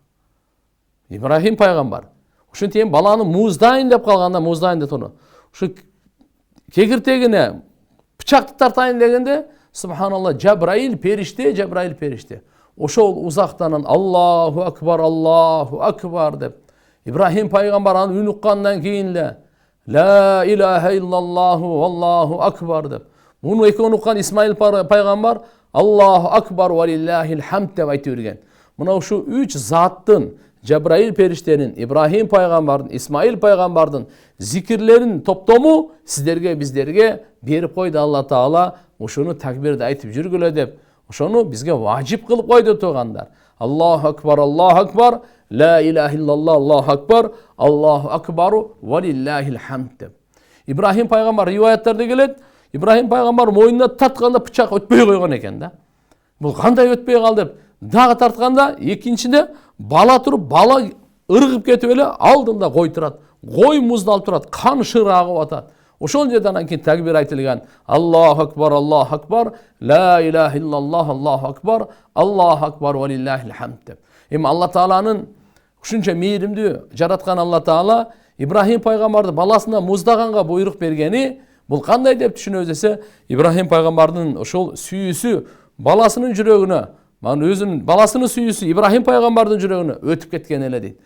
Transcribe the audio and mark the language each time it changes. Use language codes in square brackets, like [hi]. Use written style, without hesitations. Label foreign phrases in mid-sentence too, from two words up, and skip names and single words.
[ky] Ибрахим пайгамбар ошентип баланы муздайын деп калганда, муздайын деп турду. Ушу кегиртегине бычакты тартайын дегенде, субханалла, Жабраил периште. Ошол узактан [ar] الله أكبر [ky] деп Ибрахим пайгамбар аны үн уккандан кийин эле [ar] لا إله إلا الله الله أكبر [ky] деп. Муну экөөнү уккан Исмаил пайгамбар [ar] الله أكبر ولله الحمد [ky] деп айтып берген. Мына ушу 3 заттын, Жабраил периштенин, Ибрахим пайгамбардын, Исмаил пайгамбардын зикирлерин топтому сиздерге, биздерге берип койду Алла Таала. Ошону такбирди айтып жүргүлө деп. Ошону бизге важип кылып койду тугандар. [ar] الله أكبر لا إله إلا الله الله أكبر ولله الحمد деп. [ky] Ибрахим пайгамбар риваяттарда келет, Ибрахим пайгамбар мойнуна тартканда бычак өтпөй койгон экен да. Бул кандай өтпөй калды деп дагы тартканда, экинчиде бала туруп, бала ыргып кетип эле алдында кой турат. Кой муздалып турат, кан шыр агып атат. Ошол жерден анан кийин такбир айтылган. [ar] الله أكبر لا إله إلا الله الله أكبر ولله الحمد деп. [ky] Эми Алла Тааланын ушунча мээримдүү жараткан Алла Таала Ибрахим пайгамбарды баласына муздаганга буйрук бергени бул кандай деп түшүнөбүз десе, Ибрахим пайгамбардын ошол сүйүүсү баласынын жүрөгүнө, өзүнүн баласынын сүйүүсү Ибрахим пайгамбардын жүрөгүнө өтүп кеткен эле дейт.